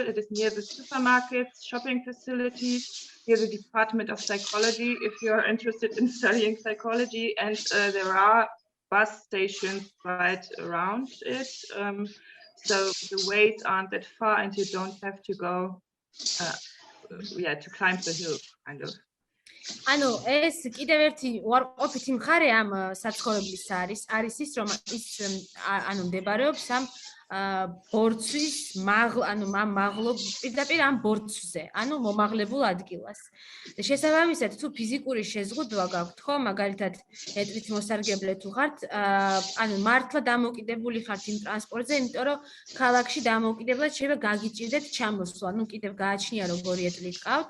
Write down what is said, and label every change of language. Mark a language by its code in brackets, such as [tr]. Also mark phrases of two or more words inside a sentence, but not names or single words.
[en] It is near the supermarkets, shopping facilities, near the Department of Psychology if you're interested in studying psychology, and there are bus stations right around it. So the ways aren't that far and you don't have to go to climb the hill, kind of. [ka] ანუ ეს კიდევ ერთი უარყოფითი მხარე ამ საცხოვრებლის არის ის, რომ ის ანუ მდებარეობს ამ ბორცვის პირდაპირ ამ ბორცვზე, ანუ მომაღლებულ ადგილას. შესაბამისად, თუ ფიზიკური შეზღუდვა გაქვთ, ხო, მაგალითად, ეტლით მოსარგებლე თუ ხართ, ანუ მართლა დამოკიდებული ხართ იმ ტრანსპორტზე, იმიტომ რომ ქალაქში დამოკიდებლად შეიძლება გაგიჭირდეთ ჩამოსვლა, ну კიდევ გააჩნია როგორი ეტლით ყავთ.